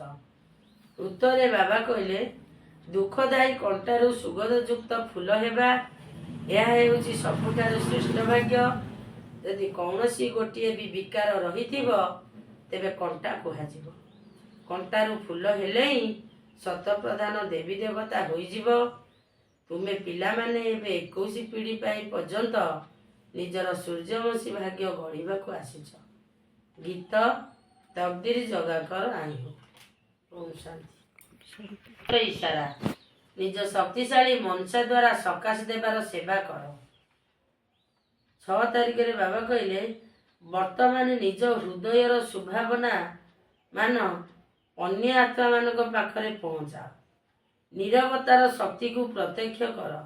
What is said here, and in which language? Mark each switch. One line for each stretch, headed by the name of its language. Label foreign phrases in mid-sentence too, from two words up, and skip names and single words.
Odia: ଉତ୍ତରେ ବାବା କହଲେ ଦୁଖଦାୟୀ କଣ୍ଟାରୁ ସୁଗନ୍ଧ ଯୁକ୍ତ ଫୁଲ ହେବା ୟହ ହେଉଚି ସବୁଠାରୁ ଶ୍ରେଷ୍ଠ ଭାଗ୍ୟ। ଯଦି କୌନସୀ ଗୋଟିଏ ଭି ବିକାର ରହିଥିବୋ ତେବେ କଣ୍ଟା କୁହାଜିବୋ। କଣ୍ଟାରୁ ଫୁଲ ହେଲେ ହି ସତ ପ୍ରଧାନ ଦେବୀ ଦେବତା ହୋଇଜିବୋ। ତୁମେ ପିଲା ମାନେ ଏବେ 21 ପିଢ଼ି ପାଇ ପର୍ଯ୍ୟନ୍ତ ନିଜର ସୂର୍ଯ୍ୟବଂଶୀ ଭାଗ୍ୟ ଗଢ଼ିବା କୋ ଆସିଛ।
Hindi: गीत तकदीर जगाकर आई हो।
Odia: ଓମ ଶାନ୍ତି। ଇଶାରା ନିଜ ଶକ୍ତିଶାଳୀ ମନସା ଦ୍ୱାରା ସକାଶ ଦେବାର ସେବା କର। 6 ତାରିଖରେ ବାବା କହିଲେ ବର୍ତ୍ତମାନ ନିଜ ହୃଦୟର ଶୁଭାବନା ମାନ ଅନ୍ୟ ଆତ୍ମାମାନଙ୍କ ପାଖରେ ପହଞ୍ଚାଅ। ନିରବତାର ଶକ୍ତିକୁ ପ୍ରତ୍ୟକ୍ଷ କର।